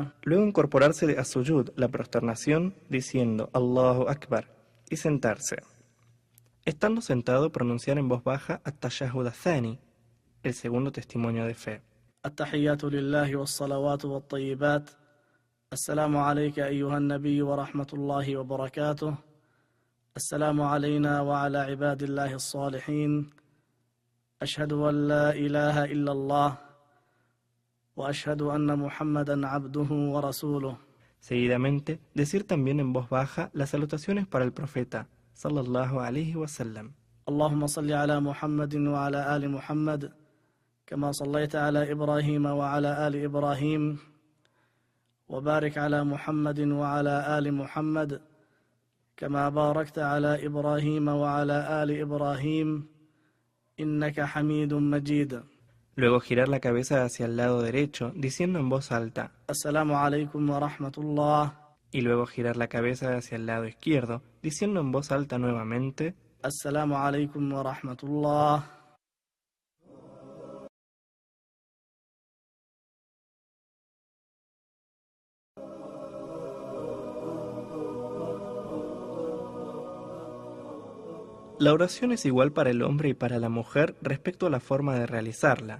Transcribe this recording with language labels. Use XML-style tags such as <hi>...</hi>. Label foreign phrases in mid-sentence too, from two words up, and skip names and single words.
<es>luego incorporarse de as-sujud, la prosternación, diciendo</es> <ar>الله أكبر,</ar> <es>y sentarse. Estando sentado, pronunciar en voz baja</es> <ar>التشهد الثاني,</ar> <es>el segundo testimonio de fe.</es> <ar>التحيات لله والصلوات والطيبات. السلام عليك أيها النبي ورحمة الله وبركاته. السلام علينا وعلى عباد الله الصالحين. أشهد أن لا إله إلا الله وأشهد أن محمدا عبده ورسوله.</ar> <es>Seguidamente, decir también en voz baja las salutaciones para el profeta,</es> <ar>صلى الله عليه وسلم. اللهم صل على محمد وعلى آل محمد كما صليت على إبراهيم وعلى آل إبراهيم وبارك على محمد وعلى آل محمد كما باركت على إبراهيم وعلى آل إبراهيم إنك حميد مجيد.</ar> <es>Luego girar la cabeza hacia el lado derecho, diciendo en voz alta,</es> <ar>السلام عليكم ورحمة الله.</ar> <es>y luego girar la cabeza hacia el lado izquierdo, diciendo en voz alta nuevamente,</es> <ar>السلام عليكم ورحمة الله.</ar> <es>La oración es igual para el hombre y para la mujer respecto a la forma de realizarla.</es>